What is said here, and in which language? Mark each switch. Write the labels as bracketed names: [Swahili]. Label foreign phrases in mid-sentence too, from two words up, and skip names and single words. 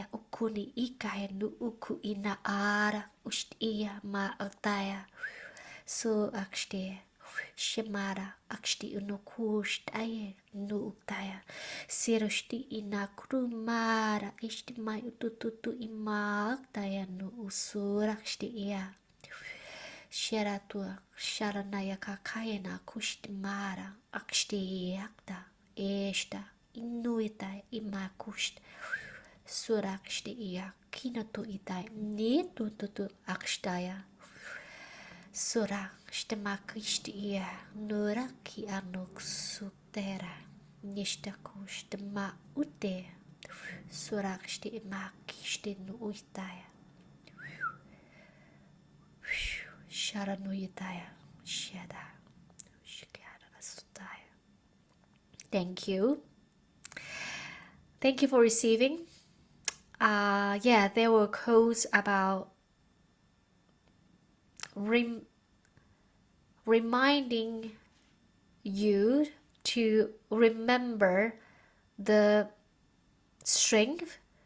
[English] ukuni ikaya nu uku ina ara ushtiya ma ataya so akshti shemara akshti unokusht aye nu uktaya siroshti inakrumara ishtimai utututu imaktaya nu usurakshti iya sheratua sharanaya kakayana kushtimara akshti yakta esta inuita imakusht Surakshtiya kinatu itai ni tu akshtaya. Surakshtamakishtiya nuraki anuk sutera. Nishtakushtama ute. Surakshtimakishti nu uitaya. Sharanuyataya. Shada. Shikara. Thank you. Thank you for receiving. Yeah, there were quotes about reminding you to remember the strength,